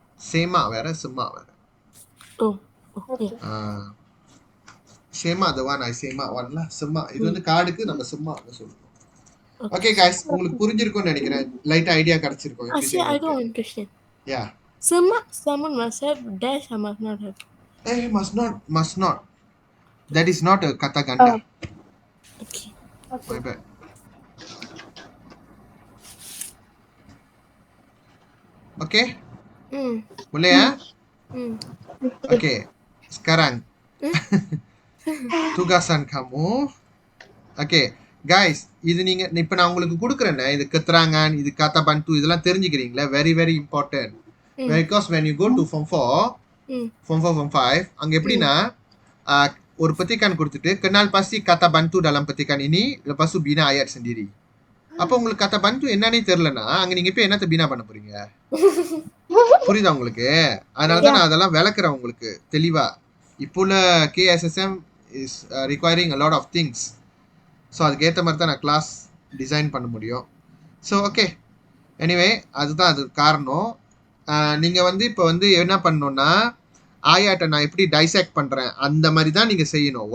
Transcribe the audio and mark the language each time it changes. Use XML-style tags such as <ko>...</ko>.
<ta>Semak வேற, semak வேற. Oh. Oh,</ta> <en>Okay. yeah. semak the one I semak one lah.</en> <ta>semak இது வந்து காடுக்கு நம்ம செம்மான்னு சொல்றோம். ஓகே guys, உங்களுக்கு புரிஞ்சிருக்கும்னு நினைக்கிறேன். லைட் ஐடியா கிடைச்சிருக்கும்.</ta> <en>Actually, I got one question.</en> <ta>Yeah.</ta> <en>Semak someone must have dash or must not have. Must not. That is not a kata ganda. Okay. My bad.</en> <ms>Okay? Boleh ya? Okay. Sekarang tugasan kamu. Okay.</ms> <ta>Guys, இது நீங்க இப்ப நான் உங்களுக்கு கொடுக்குறேனே, இது keterangan, இது kata bantu, இதெல்லாம் தெரிஞ்சுக்கிறீங்களா?</ta> <en>Very very important. Because when you go to form 4, form 4, form 5,</en> <ta>அங்க எப்படின்னா ஒரு</ta> <ms>petikan கொடுத்துட்டு kenal pasti kata bantu dalam petikan ini, lepas tu bina ayat sendiri.</ms> <ta>அப்ப உங்களுக்கு kata bantu என்னன்னே தெரியலனா அங்க நீங்க இப்ப என்னத்த பீனா பண்ண போறீங்க? புரியுதா உங்களுக்கு? அதனால தான் நான் அதெல்லாம் விளக்குறேன் உங்களுக்கு தெளிவா. இப்போ உள்ள</ta> <en>KSSM is requiring a lot of things.</en> <ta>So அதுக்கேற்ற மாதிரி தான் நான் கிளாஸ் டிசைன் பண்ண முடியும். ஸோ ஓகே, எனிவே அதுதான் அது காரணம். நீங்கள் வந்து இப்போ வந்து என்ன பண்ணணும்னா ஆயாட்டை நான் எப்படி டைசெக்ட் பண்ணுறேன் அந்த மாதிரி தான் நீங்கள் செய்யணும்.</ta>